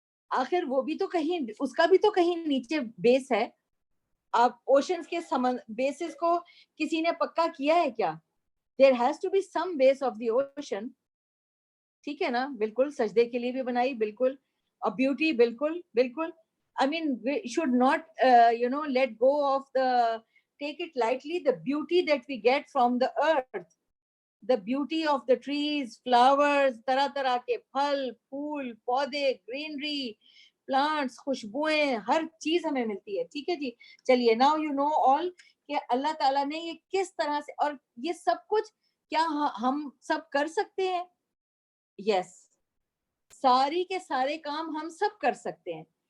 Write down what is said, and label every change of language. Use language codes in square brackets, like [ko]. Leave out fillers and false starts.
[ur] آخر وہ بھی تو کہیں, اس کا بھی تو کہیں نیچے بیس ہے. آپ اوشنز کے بیسز کو کسی نے پکا کیا ہے کیا؟ [en] There has to be some base of the ocean. [ur] ٹھیک ہے نا, بالکل سجدے کے لیے بھی بنائی, بالکل, اور بیوٹی, بالکل بالکل. [en] I mean, we should not, let go of take it lightly, the beauty that we get from the earth. The beauty of the trees, flowers, [ur] طرح طرح کے پھل, پھول, پودے, greenery, plants, خوشبوئیں, ہر چیز ہمیں ملتی ہے. ٹھیک ہے جی, چلیے, [en] now you know all [ur] کہ اللہ تعالیٰ نے یہ کس طرح سے, اور یہ سب کچھ کیا ہم سب کر سکتے ہیں؟ یس, ساری کے سارے کام ہم سب کر سکتے ہیں.